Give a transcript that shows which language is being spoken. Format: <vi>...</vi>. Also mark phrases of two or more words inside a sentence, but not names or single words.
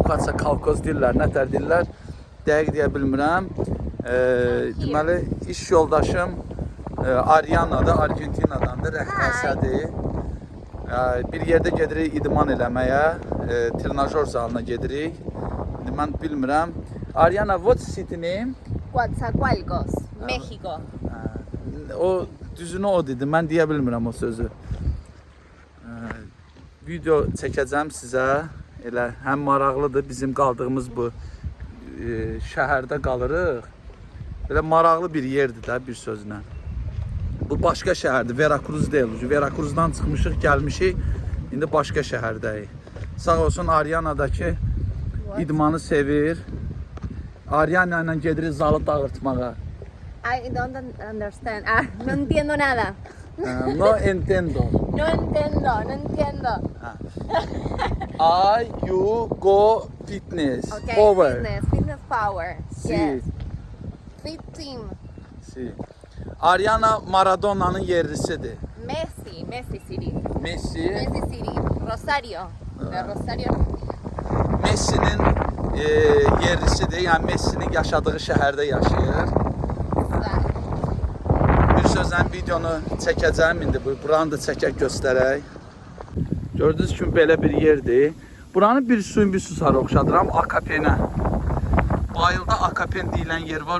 <az>Kuatsakalkos deyirlər, nətər deyirlər? Dəqiq deyə bilmirəm. Deməli, iş yoldaşım Arianadır, Argentinadandır, rəqqasədir. Bir yerdə gedirik idman eləməyə, trenajör zalına gedirik. İndi mən bilmirəm.</az> <en>Ariana, what's city name? Coatzacoalcos, Mexico.</en> <az>O düzünü o dedi. Mən deyə bilmirəm o sözü. Video çəkəcəm sizə. Elə həm maraqlıdır. Bizim qaldığımız bu şəhərdə qalırıq. Elə maraqlı bir yerdir də bir sözlə. Bu başqa şəhərdir. Veracruz deyil. Veracruzdan çıxmışıq, gəlmişik. İndi başqa şəhərdəyik. Sağ olsun Ariana'dakı idmanı sevir. Ariana ilə gedirik zalı dağıtmağa.</az> <en>I don't understand.</en> <es>No entiendo nada. No entiendo. No entiendo.</es> <en>You go fitness. Okay, Power. fitness power.</en> <es>Si.</es> <en>Yes. Fit team.</en> <es>Si.</es> <az>Ariana Maradona'nın yerlisidir.</az> <en>Messi City. Messi. Messi City. Rosario.</en> <es>De Rosario.</es> <az>Messi'nin yerlisidir. Yəni Messi'nin yaşadığı şəhərdə yaşayır. Güzel. Bir sözlə videonu çəkəcəm indi. Buranı da çəkək göstərək. Gördüyünüz kimi belə bir yerdir. Buranı bir suyun bir susarı oxşadıram Akapenə. Bayılda Akapen deyilən yer var.</az>